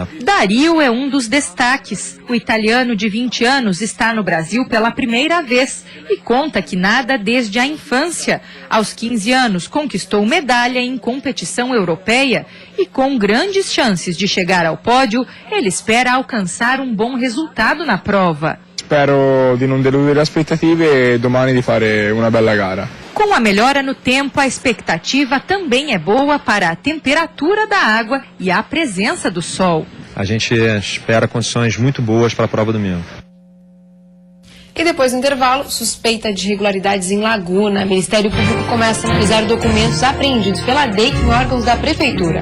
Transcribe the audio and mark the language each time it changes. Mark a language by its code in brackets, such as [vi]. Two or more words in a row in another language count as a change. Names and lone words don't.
[pt] Dario é um dos destaques. O italiano de 20 anos está no Brasil pela primeira vez e conta que nada desde a infância. Aos 15 anos conquistou medalha em competição europeia e com grandes chances de chegar ao pódio, ele espera alcançar um bom resultado na prova. [it] Spero di non deludere le aspettative e domani di fare una bella gara. [pt] Com a melhora no tempo, a expectativa também é boa para a temperatura da água e a presença do sol. A gente espera condições muito boas para a prova domingo. E depois do intervalo, suspeita de irregularidades em Laguna. O Ministério Público começa a analisar documentos apreendidos pela DEIC em órgãos da Prefeitura.